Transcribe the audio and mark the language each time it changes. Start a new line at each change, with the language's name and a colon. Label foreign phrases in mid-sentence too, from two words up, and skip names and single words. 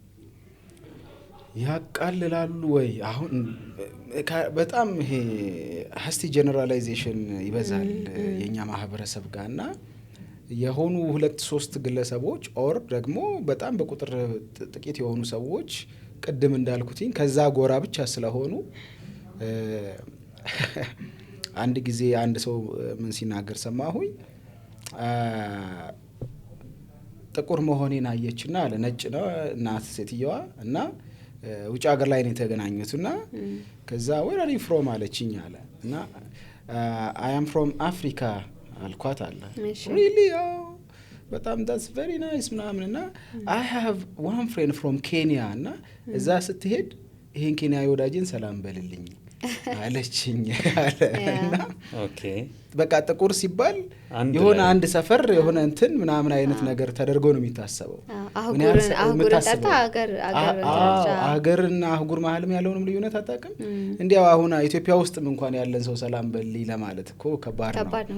Amharic: ያቃልላሉ ወይ? አሁን በጣም ይሄ
English: hasty generalization
Amharic: ይበዛል የኛ ማህበረሰብ ጋርና የሆኑ 2-3 ግለሰቦች ኦር ደግሞ በጣም በቁጥር ጥቂት የሆኑ ሰዎች ቅድም እንዳልኩትኝ ከዛ ጎራ ብቻ ስለሆኑ አንድ ጊዜ አንድ ሰው ምን ሲናገር ሰማሁኝ። ጥቁር መሆኔን አየችና አለ፣ ነጭ ነው እናት ሴትየዋ እና ውጭ ሀገር ላይ ነው የተገናኙትና ከዛ
English: where are you from
Amharic: አለችኝ አለ እና
English: I am from Africa
Amharic: አልኳት አለ። really በጣም
English: that's very nice
Amharic: ምናምንና
English: I have one friend from Kenya
Amharic: እና እዛ ስትሄድ ይሄን ኬንያዊ ወዳጅን ሰላም በልልኝ አለችኝ አለና ኦኬ በቃ ጥቁር ሲባር የሆነ አንድ ሰፈር የሆነ እንትን ምናምን አይነት ነገር ተደርጎ ነው የሚታሰበው። አገርና አህጉር መሀልም ያለውንም ልዩነት አጣቀም እንዲያው አሁን ኢትዮጵያ ውስጥም እንኳን ያለን ሰው ሰላም በልይ ለማለት እኮ ከባድ ነው